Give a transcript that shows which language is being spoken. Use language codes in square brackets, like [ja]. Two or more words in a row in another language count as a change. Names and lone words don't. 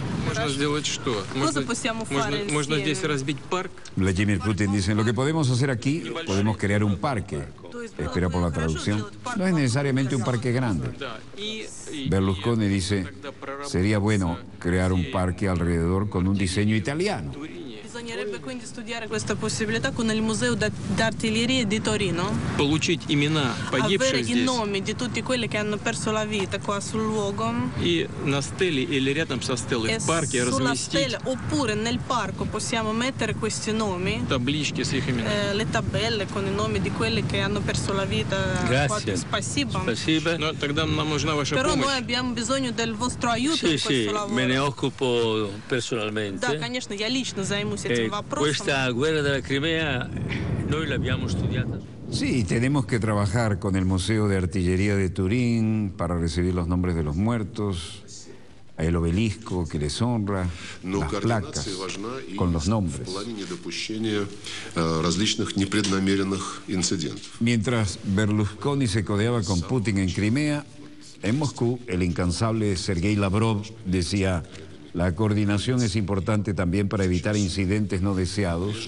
[es] Vladimir Putin dice, lo que podemos hacer aquí, podemos crear un parque. Espera por la traducción. No es necesariamente un parque grande. Berlusconi dice, sería bueno crear un parque alrededor con un diseño italiano. [it] Bisognerebbe quindi studiare questa possibilità con il Museo d'Artiglieria di Torino. Avere i nomi di tutti quelli che hanno perso la vita qua sul luogo. E sulla stella oppure nel parco possiamo mettere questi nomi. Le tabelle con i nomi di quelli che hanno perso la vita. Grazie. [ru] Спасибо. No, тогда нам нужна ваша [it] Però [ru] помощь. [it] noi abbiamo bisogno del vostro aiuto in questo lavoro. Me ne occupo personalmente. [ru] Да, конечно, я лично займусь этим вопросом. [it] Questa guerra della Crimea noi l'abbiamo studiata. [es] Sí, tenemos que trabajar con el Museo de Artillería de Turín para recibir los nombres de los muertos, el obelisco que les honra, las placas con los nombres. Mientras Berlusconi se codeaba con Putin en Crimea, en Moscú, el incansable Sergei Lavrov decía: la coordinación es importante también para evitar incidentes no deseados.